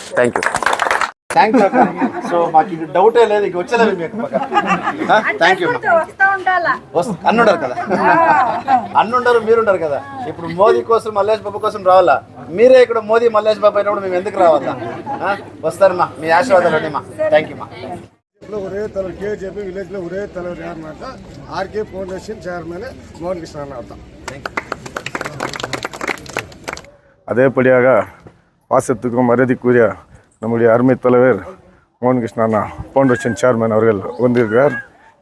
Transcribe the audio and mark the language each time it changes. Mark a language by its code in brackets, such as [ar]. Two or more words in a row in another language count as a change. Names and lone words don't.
[en] thank you. [te] సో మాకు ఇది డౌటే లేదు, ఇక వచ్చేలేదు మీకు. [en] thank you. [te] అన్నుండరు కదా, అన్నుండరు, మీరుండరు కదా. ఇప్పుడు మోదీ కోసం మల్లేష్ బాబు కోసం రావాలా? మీరే ఇక్కడ మోదీ మల్లేష్ బాబు అయినప్పుడు మేము ఎందుకు రావాలా? వస్తారమ్మా, మీ ఆశీర్వాదాలు మా. [en] thank you [te] మా. [ta] ஒரே தலைவர் கேஜேபி வில்லேஜில் ஒரே தலைவர் யாருனாக்கா ஆர்கே ஃபவுண்டேஷன் சேர்மன் மோகன் கிருஷ்ணன் தான். அதேபடியாக பாசத்துக்கும் மரியாதைக்குரிய நம்முடைய அருமை தலைவர் மோகன் கிருஷ்ணா ஃபவுண்டேஷன் சேர்மன் அவர்கள் வந்திருக்கிறார்.